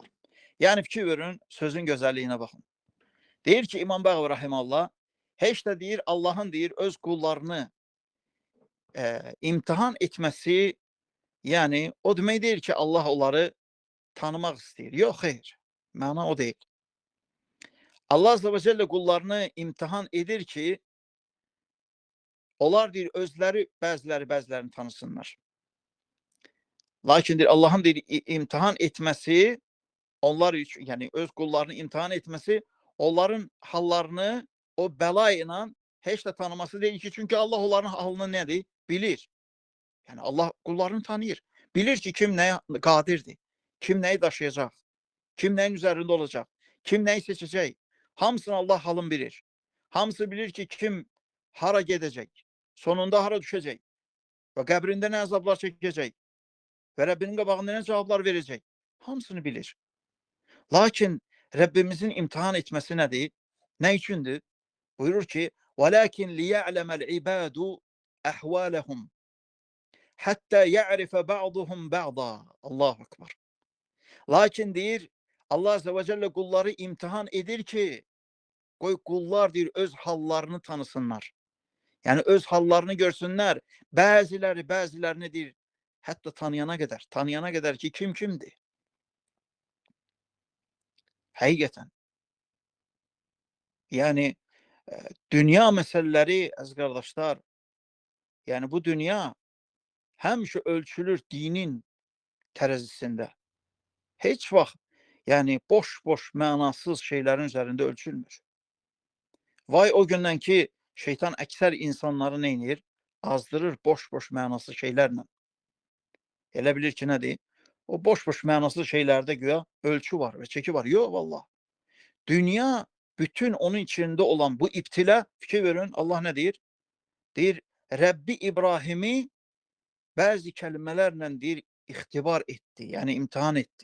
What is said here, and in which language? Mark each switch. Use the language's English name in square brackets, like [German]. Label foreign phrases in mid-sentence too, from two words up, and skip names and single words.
[Turkish] Yani fikir verin, sözün güzelliğine bakın. Deyir ki İmam Bağvi Rahimahullah, heç de deyir Allah'ın deyir öz kullarını imtihan etmesi, yani o demek değil ki Allah onları tanımak istiyor. Yok, hayır. Mana o değil. [Azerbaijani] Allah Azze ve Celle kullarını imtihan edir ki onlar deyir özləri bəzilərini tanısınlar. [Turkish] Lakin deyir Allah'ın deyir imtihan etmesi, onlar için yani öz kullarını imtihan etmesi onların hallarını o bəla ilə heç də tanıması değil ki, çünkü Allah onların halını nedir? Bilir. Yani Allah kullarını tanıyır. Bilir ki kim neye qadirdir, kim neyi daşıyacak, kim neyin üzerinde olacak, kim neyi seçecek. [Azerbaijani] Hamısını Allah halın bilir. [Turkish] Hamısı bilir ki kim hara gedecek, sonunda hara düşecek ve qəbrində ne azablar çekecek ve Rabbinin qabağında ne cevaplar verecek. [Azerbaijani] Hamısını bilir. [Turkish] Lakin Rabbimizin imtihan etmesi nedir? Ne içindir? Buyurur ki [Arabic] وَلَكِنْ لِيَعْلَمَ الْعِبَادُ أَحْوَالَهُمْ حتى يعرف بعضهم بعضا. الله أكبر. [Turkish] Lakin deyir, Allah Azze ve Celle kulları imtihan edir ki, koy kullar deyir, öz hallarını tanısınlar. Yani öz hallarını görsünler. [Azerbaijani] Bəziləri deyir, hətta tanıyana kadar ki kim kimdi? Həqiqətən. Yani dünya meseleleri az kardeşler, yani bu dünya həmişə ölçülür dinin tərəzisində. Heç vaxt yani boş mənasız şeylerin üzerinde ölçülmür. Vay o gündən ki şeytan əksər insanları neynir? Azdırır boş mənasız şeylerle. Elə bilir ki nədir? O boş mənasız şeylerde güya ölçü var ve çeki var. Yok vallahi. [Turkish] Dünya bütün onun içinde olan bu iptila, fikir verin Allah ne deyir? Deyir Rabbi İbrahim'i bazı kelimelerle deyir ihtibar etti. Yani imtihan etti.